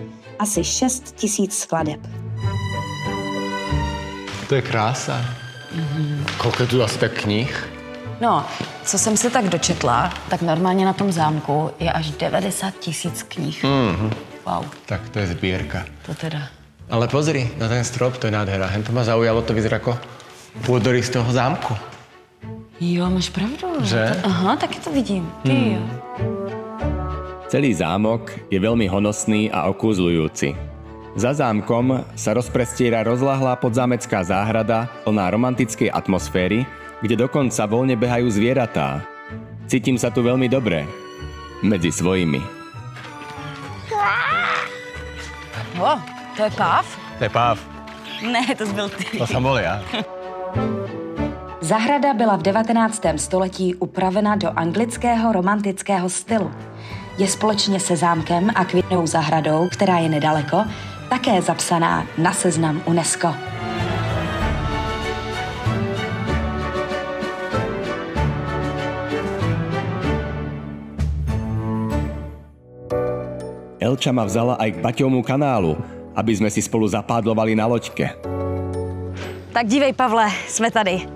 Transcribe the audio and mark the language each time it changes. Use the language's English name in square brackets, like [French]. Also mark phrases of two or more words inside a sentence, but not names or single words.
[Czech] Asi 6 000 skladeb. [Slovak] To je krása. Koľko je tu asi tak knih? [Czech] No, co jsem se tak dočetla, tak normálně na tom zámku je až 90 000 knih. Wow. [Slovak] Tak to je zbierka. [Czech] To teda. [Slovak] Ale pozri, na ten strop, to je nádhera. Hen to ma zaujalo, to vyzerá ako pôdory z toho zámku. [Czech] Jo, máš pravdu. Že? Aha, taky to vidím. Ty jo. [Slovak] Celý zámok je veľmi honosný a okúzľujúci. Za zámkom sa rozprestiera rozlahlá podzámecká záhrada plná romantickej atmosféry, kde dokonca voľne behajú zvieratá. Cítim sa tu veľmi dobre. Medzi svojimi. To je páv? To je páv. [Czech] Ne, to byl ty. [Slovak] To som bol ja. [Czech] Zahrada byla v 19. století upravena do anglického romantického stylu. Je společně se zámkem a květnou zahradou, která je nedaleko, také zapsaná na seznam UNESCO. [Slovak] Elča ma vzala aj k Baťovmu kanálu, aby sme si spolu zapádlovali na loďke. [Czech] Tak dívej, Pavle, jsme tady.